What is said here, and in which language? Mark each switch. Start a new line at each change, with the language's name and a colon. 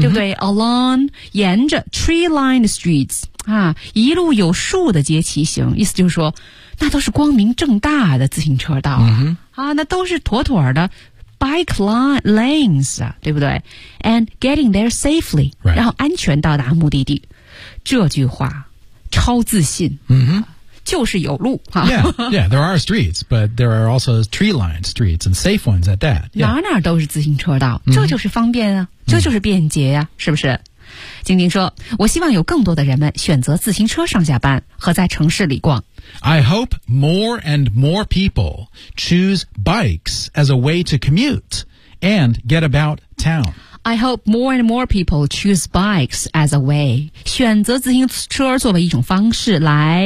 Chinese: 对不对 Along 沿着 tree-lined streets啊，一路有数的街骑行，意思就是说，那都是光明正大的自行车道啊，
English: mm-hmm.
Chinese: 啊那都是妥妥的 bike lanes 啊，对不对 ？
English: And getting there safely，、 right.
Chinese: 然后安全到达目的地，这句话超自信，嗯、mm-hmm. 就是有路、啊、
English: Yeah, there are streets, but there are also tree-lined streets and safe ones at that.、Yeah.
Chinese: 哪哪都是自行车道，这就是方便啊、mm-hmm. 这就是便捷啊、mm-hmm. 是不是？晶晶说，我希望有更多的人们选择自行车上下班和在城市里逛。
English: I hope more and more people choose bikes as a way to commute and get about town. I hope more and more people choose bikes as a way.
Chinese: 选择自行车作为一种方式来、